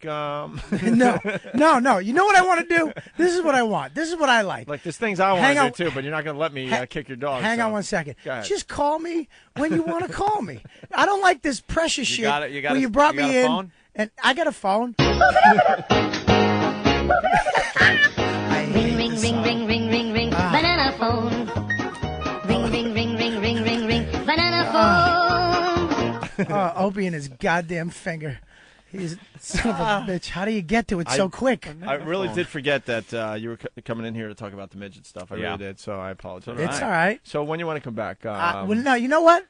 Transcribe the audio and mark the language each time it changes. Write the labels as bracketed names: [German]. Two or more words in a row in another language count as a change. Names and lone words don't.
[English] No. You know what I want to do? This is what I want. This is what I like. Like, there's things I want to do, too, but you're not going to let me kick your dog. Hang on one second. Just call me when you want to call me. I don't like this pressure shit where you brought me in. Phone? And I got a phone. Ring, ring, ring, ring, ring, ring, ring. Banana phone. Ring, ring, ring, ring, ring, ring, ring. Banana phone. Opie and his goddamn finger. He's son of a bitch. How do you get to it so quick? I really did forget that you were coming in here to talk about the midget stuff. I really did, so I apologize. It's all right. So when you want to come back? Well, no, you know what?